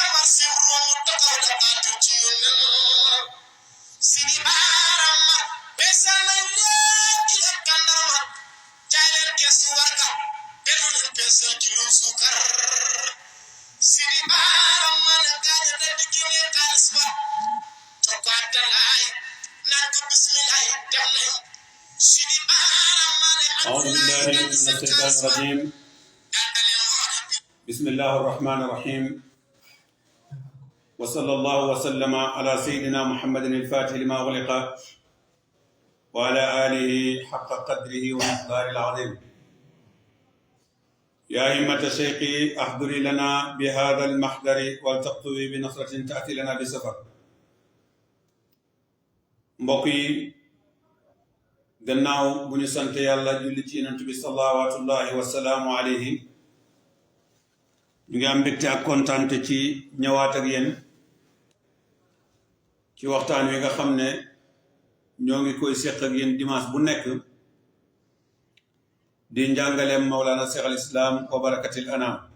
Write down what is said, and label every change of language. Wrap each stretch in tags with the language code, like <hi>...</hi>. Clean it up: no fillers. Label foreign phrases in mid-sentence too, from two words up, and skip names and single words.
<wo>marsi Room taxaw da baatu ci yónneen Sidi Baara man beesal nañ leen kilo tàndarma jaay leen keesu warga dellu leen beesal kilo suukar Sidi Baara man gaañe daldi génnee xaalis ba jox ko Abdalaay naan ko bismillaay dem nañ Sidi Baara man</wo> <ar>أعوذ بالله من الشيطان الرجيم بسم الله الرحمن الرحيم وصلى الله وسلم على سيدنا محمد الفاتح لما غلق وعلى آله حق قدره ومقداره العظيم يا همة شيخي أحضري لنا بهذا المحضر والتقطوي بنصرة تأتي لنا بسفر</ar> <wo>mbokk gannaaw bu ñu sant yàlla julli ci yonent bi</wo> <ar>صلوات الله وسلامه عليه</ar> <wo>ñu ngi am mbégte ak kontaante ci ñëwaat ak yéen ci waxtaan wi nga xam ne ñoo ngi koy seq ak yéen dimanche bu nekk di njàngaleem Mawlana Cheikh al Islam wa barakatil anam</wo>